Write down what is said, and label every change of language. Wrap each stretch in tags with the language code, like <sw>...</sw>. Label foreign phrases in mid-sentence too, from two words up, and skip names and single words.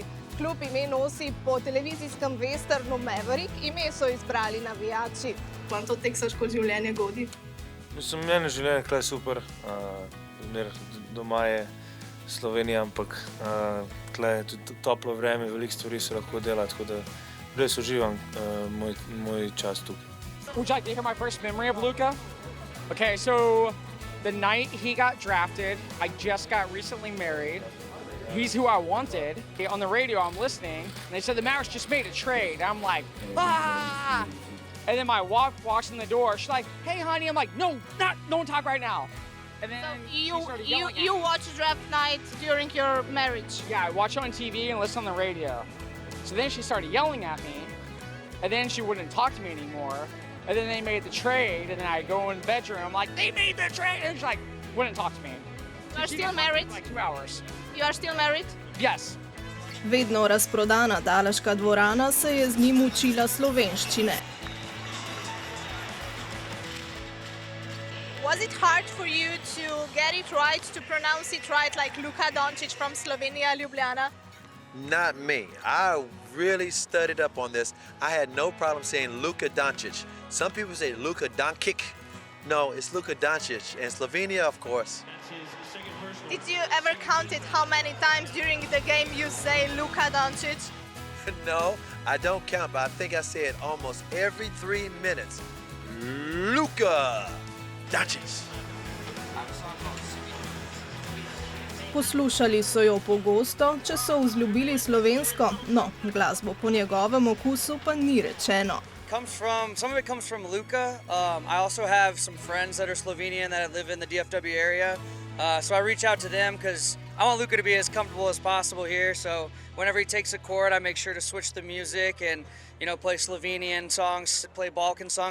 <sl>Klub ime nosi po televizijskem westernu Maverick, ime so izbrali navijači. Vam to teksaško življenje godi? Mislim, meni življenje je super. Doma je Slovenija, ampak tukaj je tudi toplo vreme, veliko stvari se lahko dela, tako da res uživam moj čas tukaj.</sl> <en>Would you like to hear my first memory of Luka? Okay, so the night he got drafted, I just got recently married. He's who I wanted. On the radio, I'm listening, and they said the Mavericks just made a trade. I'm like, ah! And then my wife walks in the door. She's like, hey, honey. I'm like, no, don't talk right now. And then you watch draft night during your marriage? Yeah, I watch it on TV and listen on the radio. So then she started yelling at me, and then she wouldn't talk to me anymore. And then they made the trade, and then I go in the bedroom. I'm like, they made the trade, and she like wouldn't talk to me. You are still married? Like 2 hours. You are still married? Yes.</en> <sl>Vedno razprodana dalaška dvorana se je z njim učila slovenščine.</sl> <en>Was it hard for you to get it right, to pronounce it right, like Luka Doncic from Slovenia, Ljubljana? Not me. I really studied up on this. I had no problem saying Luka Doncic. Some people say Luka Doncic. No, it's Luka Doncic. And Slovenia, of course. Did you ever count it how many times during the game you say Luka Doncic? No, I don't count, but I think I say it almost every 3 minutes. Luka Doncic.</en> <sl>Poslušali so jo pogosto, če so vzljubili slovensko, no, glasbo po njegovem okusu pa ni rečeno.</sl> <en>Some of it comes from Luka. I also have some friends that are Slovenian that live in the DFW area. So I reach out to them because I want Luka to be as comfortable as possible here. So whenever he takes a chord, I make sure to switch the music and, play Slovenian songs, play Balkan songs.</en>